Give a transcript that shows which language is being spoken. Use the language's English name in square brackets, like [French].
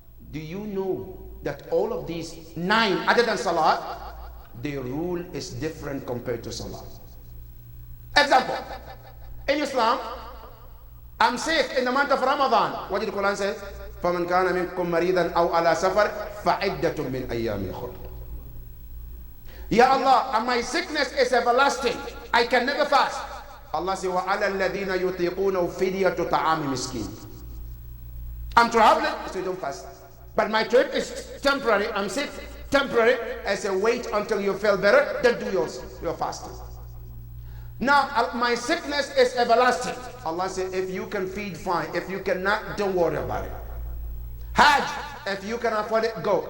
[English] Do you know that all of these 9, other than salat, their rule is different compared to salat? Example. In Islam, I'm sick in the month of Ramadan. [Arabic] What did the Quran say? فَمَنْ كَانَ مِنْكُمْ مَرِيضًا أَوْ عَلَى سَفَرٍ فَعِدَّةٌ مِنْ أَيَّامٍ أُخَرَ. [English] Ya Allah, and my sickness is everlasting. I can never fast. [Arabic] Allah says, وَعَلَى الَّذِينَ يُطِيقُونَ فِدْيَةُ طَعَامِ مِسْكِينٍ. [English] I'm traveling, so you don't fast. But my trip is temporary. I'm sick, temporary. I say, wait until you feel better, then do your fasting. Now, my sickness is everlasting. Allah said, if you can feed, fine. If you cannot, don't worry about it. Hajj, if you can afford it, go.